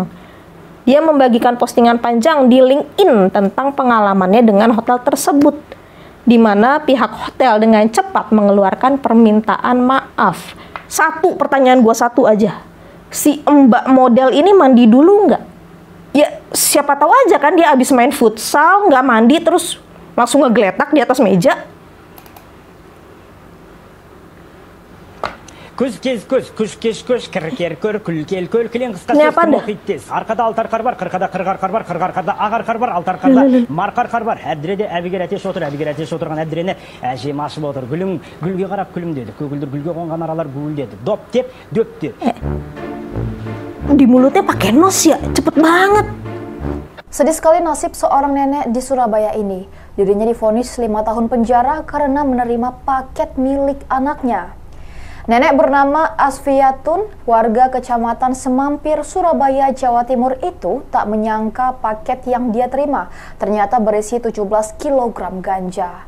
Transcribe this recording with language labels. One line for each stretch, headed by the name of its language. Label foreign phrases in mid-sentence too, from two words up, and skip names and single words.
Indonesian: Dia membagikan postingan panjang di LinkedIn tentang pengalamannya dengan hotel tersebut, di mana pihak hotel dengan cepat mengeluarkan permintaan maaf. Pertanyaan gue satu aja. Si mbak model ini mandi dulu nggak? Ya siapa tahu aja kan dia abis main futsal, nggak mandi terus langsung ngegeletak di atas meja.
Kazakh: Күз кез көз, күш кеш көш, кір көр, күл кел көл, кілең қысқа сөз кім оқиды тез. Арқада алты арқар бар, қырқада қырық арқар бар, қырық арқада ақ арқар бар, алты арқарда марқа арқар бар. Әбдіреде әбігер әтеш отыр, әбігер әтеш отырған әбдірені әжем ашып отыр. Гүлің гүлге қарап күлімдеді, көгілдір гүлге қонған аралар гүлдеді. Доп деп, дөп деп.
Indonesian: Di mulutnya pakai nos ya, cepet banget. Sedih sekali nasib seorang nenek di Surabaya ini. Dirinya divonis 5 tahun penjara karena menerima paket milik anaknya. Nenek bernama Asfiatun, warga Kecamatan Semampir, Surabaya, Jawa Timur itu tak menyangka paket yang dia terima ternyata berisi 17 kg ganja.